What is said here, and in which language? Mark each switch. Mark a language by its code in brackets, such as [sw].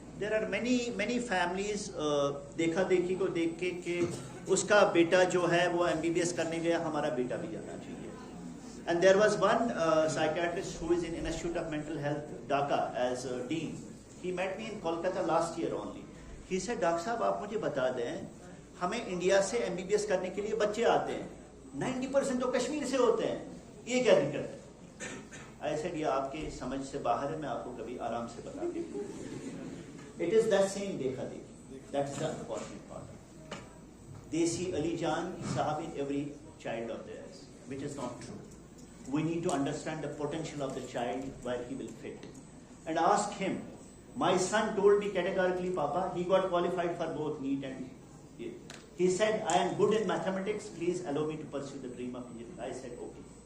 [en] There are many families [hi] देखा देखी को देख के कि उसका बेटा जो है वो MBBS करने गया, हमारा बेटा भी जाना चाहिए. [en] And there was one psychiatrist who is in Institute of Mental Health, Dhaka, as dean. He met me in Kolkata last year only. He said, [hi] doctor साहब आप मुझे बता दें, हमें इंडिया से MBBS करने के लिए बच्चे आते हैं, 90% तो कश्मीर से होते हैं, ये क्या दिक्कत है? [en] I said, [hi] ये आपके समझ से बाहर है, मैं आपको कभी आराम से बता दूँ. [en] It is that same [hi] देखा देखी. [en] That's the important part. They see Ali Jan Sahab in every child of theirs, which is not true. We need to understand the potential of the child where he will fit. And ask him. My son told me categorically, Papa, he got qualified for both NEET and he said, I am good in mathematics, please allow me to pursue the dream of engineering. I said, okay.